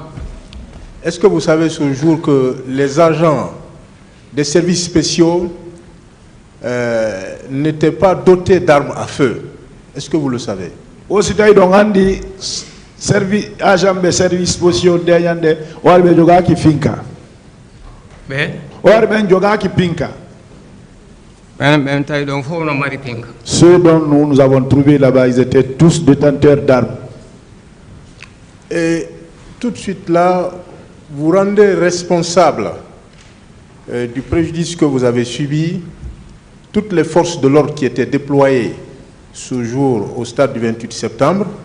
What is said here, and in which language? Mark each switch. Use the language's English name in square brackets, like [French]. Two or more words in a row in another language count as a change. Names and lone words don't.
[French] Est-ce que vous savez ce jour que les agents des services spéciaux n'étaient pas dotés d'armes à feu? Est-ce que vous le savez? Aussi, donc, on dit agents des services spéciaux derrière warbe joga ki finka. Warbe joga ki pinka. Ceux dont nous avons trouvé là-bas, ils étaient tous détenteurs d'armes. Et tout de suite là, vous rendez responsable du préjudice que vous avez subi toutes les forces de l'ordre qui étaient déployées ce jour au stade du 28 septembre.